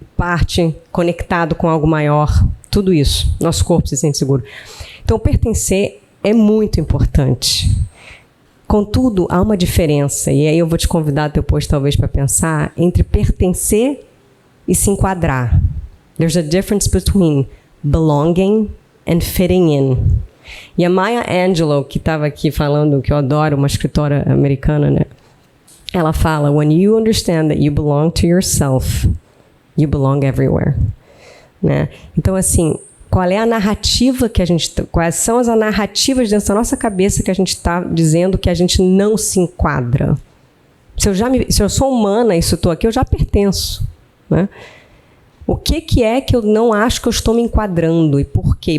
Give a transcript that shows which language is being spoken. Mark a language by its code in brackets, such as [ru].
[pt] Parte, conectado com algo maior, tudo isso. Nosso corpo se sente seguro. Então, pertencer é muito importante. Contudo, há uma diferença, e aí eu vou te convidar depois, talvez, para pensar, entre pertencer e se enquadrar. [en] There's a difference between belonging and fitting in. [pt] E a Maya Angelou, que estava aqui falando, que eu adoro, uma escritora americana, né? Ela fala, [en] when you understand that you belong to yourself, you belong everywhere. [pt] Né? Então, assim, qual é a narrativa que a gente... Quais são as narrativas dentro da nossa cabeça que a gente está dizendo que a gente não se enquadra? Se eu sou humana e se eu estou aqui, eu já pertenço. Né? O que é que eu não acho que eu estou me enquadrando? E por quê?